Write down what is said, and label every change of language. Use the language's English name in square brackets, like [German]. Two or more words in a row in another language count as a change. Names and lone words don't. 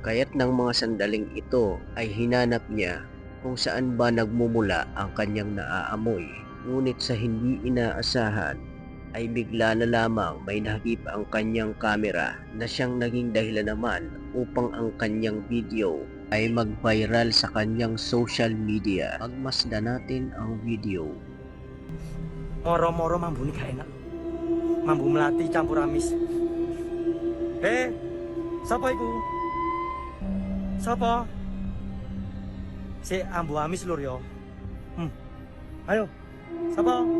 [Filipino] Kaya't ng mga sandaling ito ay hinanap niya kung saan ba nagmumula ang kanyang naaamoy. Ngunit sa hindi inaasahan ay bigla na lamang may nahagip ang kanyang kamera na siyang naging dahilan naman upang ang kanyang video ay mag-viral sa kanyang [English] social media. [Filipino] Pagmasdan natin ang video. [Javanese] Moro-moro mambu [Indonesian] ini gak enak. [Javanese] Mambu melati campur amis. Siapa iku? Siapa? Si ambu amis lur yo. Ayo. Siapa?